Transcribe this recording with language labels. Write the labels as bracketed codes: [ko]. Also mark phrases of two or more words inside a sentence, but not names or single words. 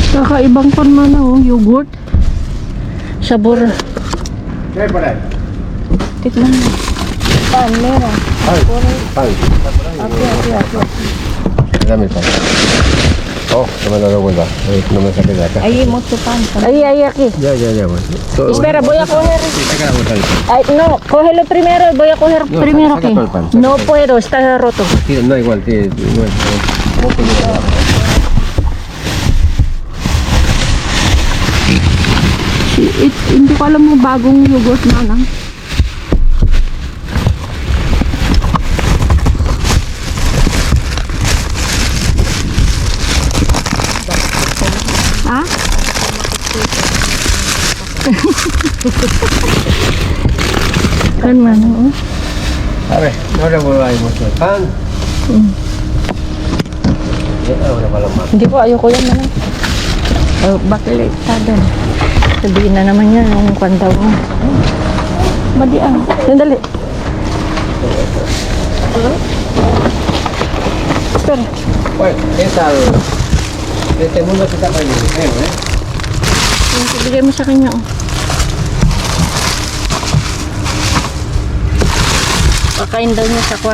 [tl] Kakaibang pan man oh, yogurt. [es] Sabor. ¿Qué hay por ahí? [tl] Tikman mo. Pan, meron. Pan. [es] Aquí. Dame el pan. Oh, no me lo doy vuelta. No me saques de acá. Ahí, mucho pan. Ahí, aquí. Ya, bueno. Espera, voy a coger. Sí, saca la vuelta ahí. Ay, no, cógelo primero y voy a coger No, primero saca aquí. todo el pan, saca No todo. puedo, está roto. Tira, no, igual, tira, igual. [tl] Hindi ko alam mo bagong yogurt na lang. Ha? Kan man, oo. [es] A ver, no revolváis mucho el pan. Ya, ahora para la mano. [tl] Hindi ko, ayoko yan na lang. Oh, bakit doon? Sabihin na naman yan, yung kwandaw mo. Madi sandali. [es] Espera. Bueno, ¿qué tal? Este mundo se está perdiendo, ¿eh? [tl] Bigay mo sa kanya, oh. Pakain daw niya sa kwan.